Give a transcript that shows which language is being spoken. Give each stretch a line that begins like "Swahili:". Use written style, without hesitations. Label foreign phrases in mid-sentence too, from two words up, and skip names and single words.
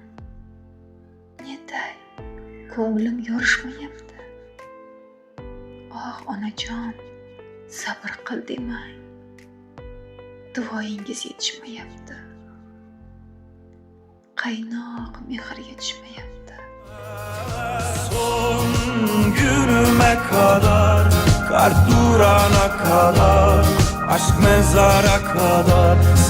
Uzbek: Netay, ko'nglim yorishmayapti. Onajon, sabr qil demang. Duoyingiz yetishmayapti. Qaynoq mehr yetishmayapti.
Turkish: Son günüme kadar, kalp durana kadar, aşk mezara kadar